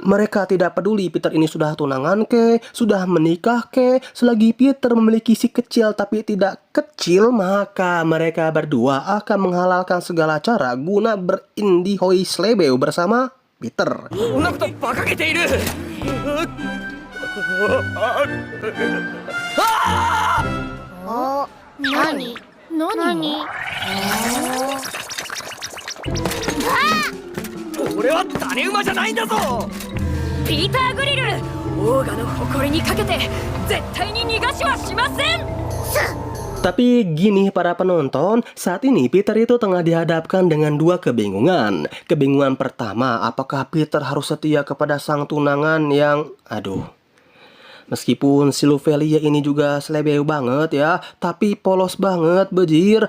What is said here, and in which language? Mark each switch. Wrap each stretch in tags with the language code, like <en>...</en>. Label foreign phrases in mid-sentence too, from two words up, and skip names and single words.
<id>Mereka tidak peduli Peter ini sudah tunangan ke, sudah menikah ke, selagi Peter memiliki si kecil tapi tidak kecil, maka mereka berdua akan menghalalkan segala cara guna berindihoi slebeu bersama Peter.</id> <ja>何何俺は種馬じゃないんだぞ。ピーター・グリル、オーガの誇りにかけて絶対に逃がしはしません。</ja> <id>Tapi gini para penonton, saat ini Peter itu tengah dihadapkan dengan dua kebingungan. Kebingungan pertama, apakah Peter harus setia kepada sang tunangan yang... Meskipun si Luvelia ini juga selebeu banget ya, tapi polos banget bejir.</id>